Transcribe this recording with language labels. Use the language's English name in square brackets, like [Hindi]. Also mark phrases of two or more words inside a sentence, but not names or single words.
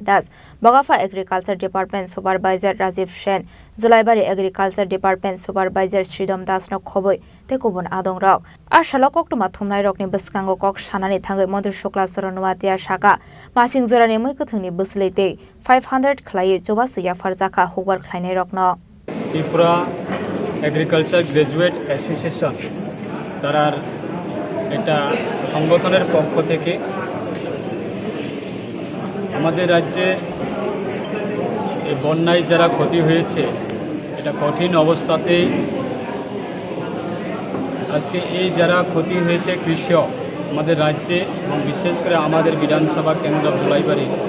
[Kok Borok] Das Bagafa [English] Agriculture Department Supervisor [Kok Borok] Rajiv Shen Zulaibari [English] Agriculture Department Supervisor [Kok Borok] Sridham Das no Khoboi Tekubun Adong Rok Ashala Koktuma Thumnai Rokni Baskango Kok Shanani Thangai Montri Shukla Soranwatia Shaka Masing Zorani Muikathungni Buslete 500 Khlai Chobasuya Farzaka Hubar Khlainai Rokno [Bangla] Tripura Agriculture Graduate Association তারার এটা সংগঠনের পক্ষ থেকে আমাদের রাজ্যে এই বন্যায় যারা ক্ষতি হয়েছে এটা কঠিন অবস্থাতেই আজকে এই যারা ক্ষতি হয়েছে কৃষক আমাদের রাজ্যে এবং বিশেষ করে আমাদের বিধানসভা কেন্দ্র ধুলাইবাড়ি